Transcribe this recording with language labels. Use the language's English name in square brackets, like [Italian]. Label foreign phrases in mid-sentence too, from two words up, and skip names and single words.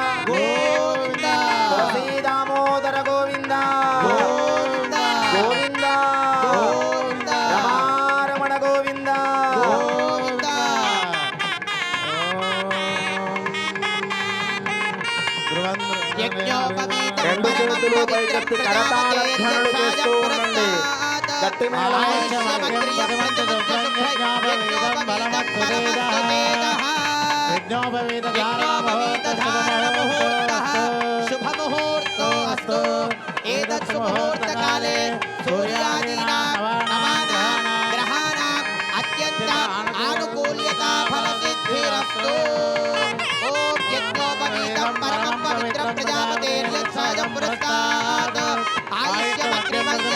[Telugu] తులసీ దామోదర గోవింద గోవింద రమారమణ గోవింద రెండు చేతులు పైకెత్తి కరతాళ ధ్వనులు చేస్తూ ఉండండి. గట్టి [Sanskrit] शुभमुहूर्तो अस्तु एतत् सुमुहूर्तकाले सूर्यादीनां नवानां ग्रहाणाम् अत्यन्ताम् आनुकूल्यता फलसिद्धिरस्तु ॐ यज्ञोपवीतं परमं पवित्रं प्रजापतेर्यत्सहजं पुरस्तात् आयुष्यमग्रिमस्य